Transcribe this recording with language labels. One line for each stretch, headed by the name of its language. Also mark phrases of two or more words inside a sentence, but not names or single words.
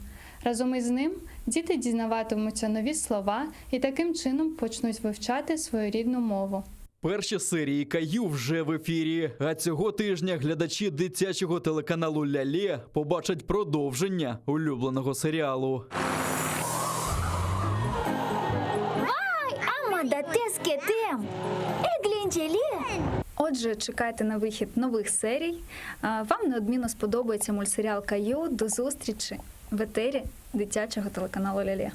Ukrainian: Разом із ним діти дізнаватимуться нові слова і таким чином почнуть вивчати свою рідну мову. Перші серії Каю вже в ефірі. А цього тижня глядачі дитячого телеканалу «Ляле» побачать продовження улюбленого серіалу.
Crimean Tatar: Vay amma da tez kettim. Eğlenceli.
Ukrainian: Отже, чекайте на вихід нових серій. Вам неодмінно сподобається мультсеріал «Каю». До зустрічі в етері дитячого телеканалу «Ляле».